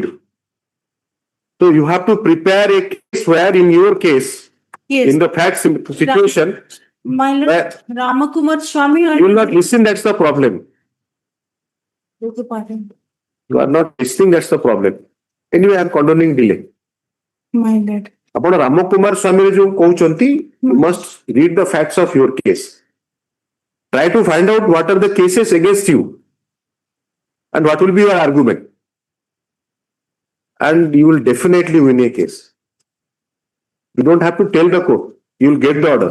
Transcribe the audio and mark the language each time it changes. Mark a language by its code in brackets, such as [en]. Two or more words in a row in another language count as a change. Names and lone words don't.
[en] So you have to prepare a case where in your case, in the facts situation, my lord Ramakumar Swamy. You will not listen, that's the problem. You are not listening, that's the problem. Anyway, I am condoning delay. My lord. [or] ଆପଣ ରାମ କୁମାର ସ୍ୱାମୀ ଯୋଉ କହୁଛନ୍ତି, [en] you must read the facts of your case. Try to find out what are the cases against you and what will be your argument. And you will definitely win a case. You don't have to tell the court. You will get the order.